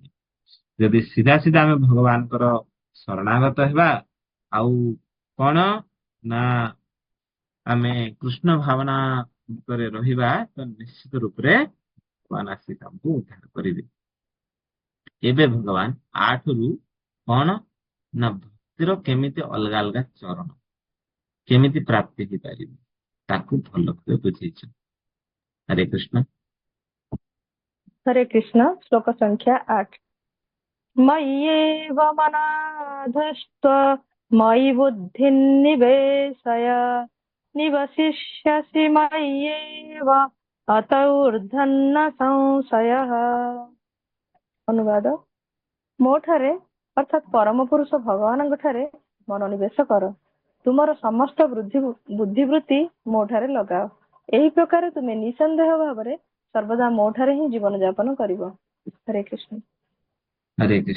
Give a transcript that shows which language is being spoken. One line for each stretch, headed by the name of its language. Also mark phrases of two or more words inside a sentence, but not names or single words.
Odia: ଯଦି ସିଧା ସିଧା ଆମେ ଭଗବାନଙ୍କର ଶରଣାଗତ ହେବା ଆଉ କଣ ନା ଆମେ କୃଷ୍ଣ ଭାବନା ଉପରେ ରହିବା, ତ ନିଶ୍ଚିତ ରୂପରେ ଭଗବାନ ଆସିକି ଆମକୁ ଉଦ୍ଧାର କରିବେ। ଏବେ ଭଗବାନ 8ରୁ କଣ ନା ଭକ୍ତିର କେମିତି ଅଲଗା ଅଲଗା ଚରଣ କେମିତି ପ୍ରାପ୍ତି ହେଇପାରିବ ତାକୁ ଭଲ ଭାବେ ବୁଝେଇଛନ୍ତି। ହରେ କୃଷ୍ଣ।
Hindi: हरे कृष्ण। श्लोक संख्या 8।
Sanskrit: मय्येव मनाधस्त्व मयि बुद्धिं निवेशय निवसिष्यसि मय्येव अत ऊर्ध्वन्न संशयः।
Hindi: अनुवाद।
Odia: ମୋ ଠାରେ ଅର୍ଥାତ୍ ପରମ ପୁରୁଷ ଭଗବାନଙ୍କ ଠାରେ ମନୋନିବେଶ କର, ତୁମର ସମସ୍ତ ବୁଦ୍ଧିବୃତ୍ତି ମୋ ଠାରେ ଲଗାଅ, ଏହି ପ୍ରକାର ତୁମେ ନିଃସନ୍ଦେହ ଭାବରେ ସର୍ବଦା ମୋ ଠାରେ ହିଁ ଜୀବନ ଯାପନ କରିବ। ହରେ କୃଷ୍ଣ। ହରେ କୃଷ୍ଣ।